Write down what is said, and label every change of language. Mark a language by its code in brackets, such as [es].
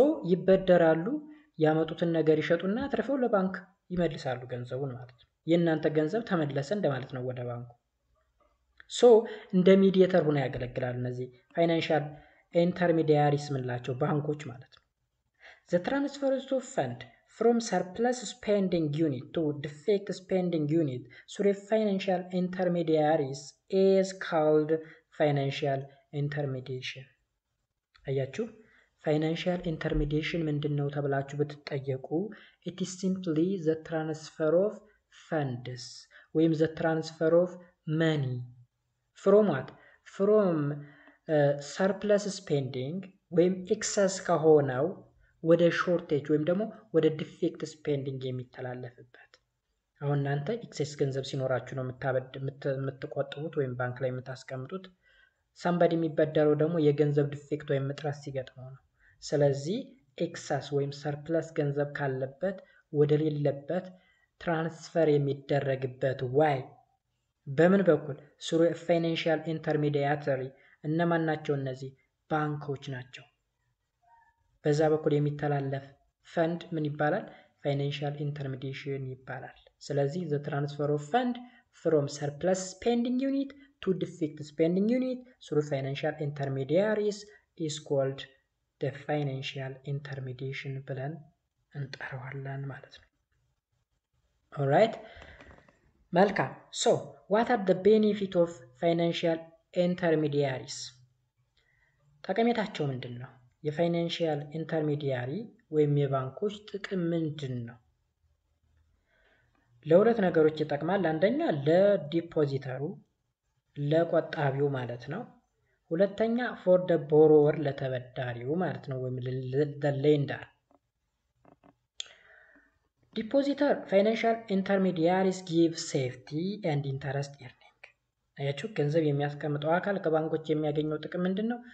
[am] ይበደራሉ። ያመጡትን ነገር ይሸጡና አትርፈው ለባንክ ይመልሳሉ ገንዘቡን ማለት ነው። የእናንተ ገንዘብ ተመለሰ እንደማለት ነው ወደ ባንኩ። እንደ ሚዲየተር ሆነው ያገለግላሉ እነዚህ ፋይናንሻል ኢንተርሚዲያሪስ ምንላቸው ባንኮች ማለት ነው። [en] ዘ ትራንስፈርስ ኦፍ ፈንድ from surplus spending unit to defect spending unit through financial intermediaries is called financial intermediation። [am] አያችሁ ፋይናንሻል ኢንተርሚዲዬሽን ምንድነው ተብላችሁ ብትጠየቁ [en] it is simply the transfer of funds ወይም the transfer of money from what? from surplus spending [am] ወይም excess ከሆነው ወደ ሾርቴጅ ወይም ደግሞ ወደ ዲፌክት ስፔንዲንግ የሚተላለፍበት። አሁን እናንተ ኤክሴስ ገንዘብ ሲኖራችሁ ነው የምትቆጥቡት ወይም ባንክ ላይ የምታስቀምጡት። ሳምባዲ የሚበደረው ደግሞ የገንዘብ ዲፌክት ወይም እጥረት ሲገጥመው ነው። ስለዚህ ኤክሰስ ወይም ሰርፕለስ ገንዘብ ካለበት ወደ ሌለበት ትራንስፈር የሚደረግበት ዋይ በምን በኩል? ስሩ ፋይናንሻል ኢንተርሚዲያተሪ። እነማን ናቸው እነዚህ? ባንኮች ናቸው። በዛ በኩል የሚተላለፍ ፈንድ ምን ይባላል? ፋይናንሻል ኢንተርሚዲዬሽን ይባላል። ስለዚህ [en] the transfer of fund from surplus spending unit to defect spending unit through financial intermediaries is called the financial intermediation [am] ብለን እንጠራዋለን ማለት ነው። [en] alright [am] መልካም። [en] so what are the benefit of financial intermediaries? [am] ጠቀሜታቸው ምንድን ነው? የፋይናንሻል ኢንተርሚዲያሪ ወይም የባንኮች ጥቅም ምንድን ነው? ለሁለት ነገሮች ይጠቅማል። አንደኛ ለዲፖዚተሩ ለቆጣቢው ማለት ነው። ሁለተኛ ፎር ደ ቦሮወር ለተበዳሪው ማለት ነው ወይም ለሌንደር። [en] ዲፖዚተር ፋይናንሻል ኢንተርሚዲያሪስ ጊቭ ሴፍቲ ኤንድ ኢንተረስት ኤርኒንግ። [am] አያችሁ ገንዘብ የሚያስቀምጠው አካል ከባንኮች የሚያገኘው ጥቅም ምንድን ነው?